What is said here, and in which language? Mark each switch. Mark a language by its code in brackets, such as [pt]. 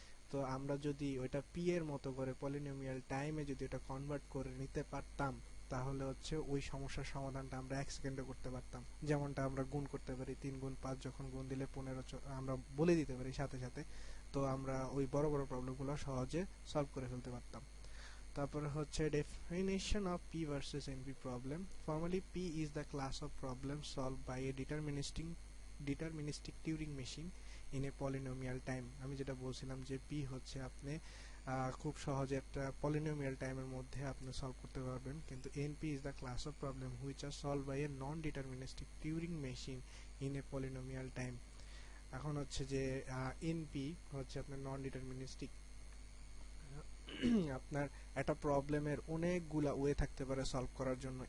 [bn] তো আমরা যদি ওইটা পি এর মতো করে পলিনোমিয়াল টাইমে যদি ওটা কনভার্ট করে নিতে পারতাম, তাহলে হচ্ছে ওই সমস্যার সমাধানটা আমরা 1 সেকেন্ডে করতে পারতাম। যেমনটা আমরা গুণ করতে পারি 3 গুণ 5 যখন গুণ দিলে 15 আমরা বলে দিতে পারি সাথে সাথে। তো আমরা ওই বড় বড় প্রবলেমগুলো সহজে সলভ করে ফেলতে পারতাম। তো তারপরে হচ্ছে [en] definition of P versus NP problem. Formally, P is the class of problems solved by a deterministic Turing machine in a polynomial time. [bn] আমি যেটা বলছিলাম যে P হচ্ছে আপনি খুব সহজে একটা polynomial টাইমের মধ্যে আপনি সলভ করতে পারবেন, কিন্তু [en] NP is the class of problem which are solved by a non-deterministic Turing machine in a polynomial time. [bn] এখন হচ্ছে যে NP হচ্ছে আপনার নন ডিটারমিনিস্টিক। আপনার একটা প্রবলেমের অনেকগুলা ওয়ে থাকতে পারে সলভ করার জন্য।